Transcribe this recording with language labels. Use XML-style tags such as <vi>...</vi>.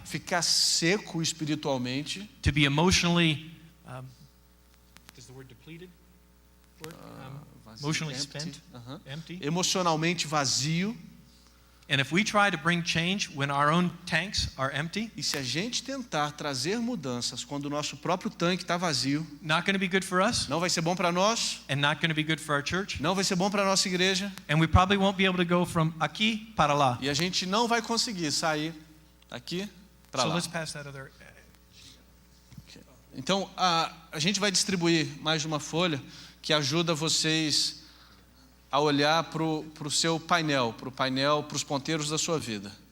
<pt>ficar seco espiritualmente,</pt> <en>to be emotionally is the word depleted? Emotionally empty. spent, Aham. empty.</en> <pt>Emocionalmente vazio.</pt> <en>And if we try to bring change when our own tanks are empty,</en> <pt>E se a gente tentar trazer mudanças quando o nosso próprio tanque está vazio,</pt> <en>not going to be good for us</en> <pt>não vai ser bom para nós,</pt> <en>and not going to be good for our church,</en> <pt>não vai ser bom para a nossa igreja,</pt> <en>and we probably won't be able to go from</en> <pt>aqui para lá. e a gente não vai conseguir sair daqui para</pt> <en>So</en> <pt>lá.</pt> <en>let's pass that other.</en> <pt>Então, a gente vai distribuir mais uma folha que ajuda vocês a olhar para o seu painel, para os ponteiros da sua vida.</pt>